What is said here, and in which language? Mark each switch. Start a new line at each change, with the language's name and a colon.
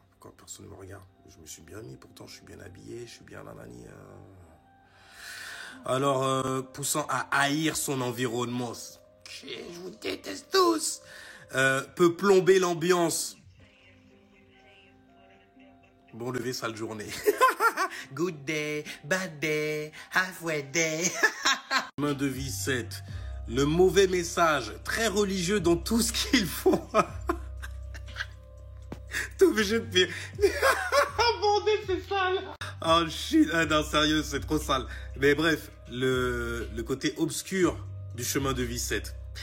French: Quand personne ne me regarde, je me suis bien mis, pourtant je suis bien habillé, je suis bien nanani. Alors, poussant à haïr son environnement, je vous déteste tous, peut plomber l'ambiance. Bon lever, sale journée.
English: Good day, bad day, halfway day.
French: Chemin de vie 7. Le mauvais message, très religieux dans tout ce qu'ils font. T'es obligé de pire. Bordel, c'est sale.
English: Oh shit,
French: non sérieux, c'est trop sale. Mais bref, le côté obscur du chemin de vie 7.